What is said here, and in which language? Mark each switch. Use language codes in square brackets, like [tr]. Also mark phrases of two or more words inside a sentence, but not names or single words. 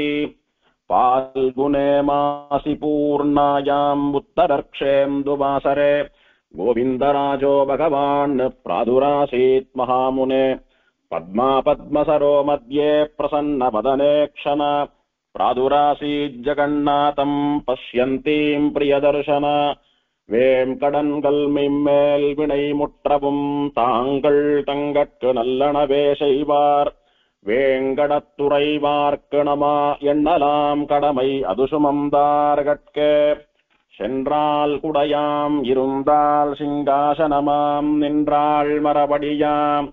[sa] फाल्गुने मासि पूर्णायाम् उत्तरर्क्षेन्दुवासरे गोविन्दराजो भगवान् प्रादुरासीत् महामुने। पद्मा पद्मसरो मध्ये प्रसन्नवदने क्षण प्रादुरासीज्जगन्नाथं पश्यन्तीं प्रियदर्शन। [ta] வேங்கடன்கள் மெய்மேல் வினை முற்றவும் தாங்கள் தங்கட்கு நல்லனவே செய்வார். வேங்கடத்துறைவார்க்கு நம எண்ணலாம் கடமை அதுசுமந்தார்கட்கே. சென்றால் குடையாம் இருந்தால் சிங்காசனமாம் நின்றாள் மரபடியாம்.